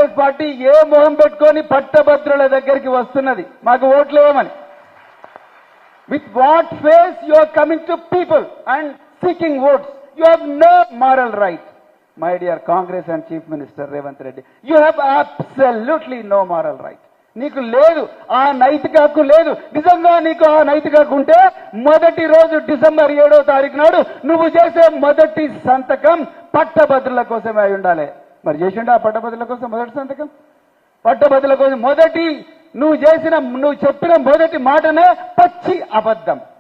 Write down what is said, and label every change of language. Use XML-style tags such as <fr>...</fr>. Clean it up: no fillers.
<te>Congress party ఏ మొహం పెట్టుకొని పట్టభద్రుల దగ్గరికి వస్తున్నది మాకు ఓట్లు వేయమని?</te> <en>With what face you are coming to people and seeking votes? You have no moral right. My dear Congress and Chief Minister Revanth Reddy, you have absolutely no moral right.</en> <te>నీకు లేదు, ఆ నైతిక హక్కు లేదు. నిజంగా నీకు ఆ నైతిక హక్కు ఉంటే మొదటి రోజు డిసెంబర్ 7వ తారీఖు నాడు నువ్వు చేసే మొదటి సంతకం పట్టభద్రుల కోసమే అయి ఉండాలి. మరి చేసిండా ఆ పట్టభద్రుల కోసం మొదటి సంతకం? పట్టభద్రుల కోసం మొదటి నువ్వు చెప్పిన మొదటి మాటనే పచ్చి అబద్ధం.</te>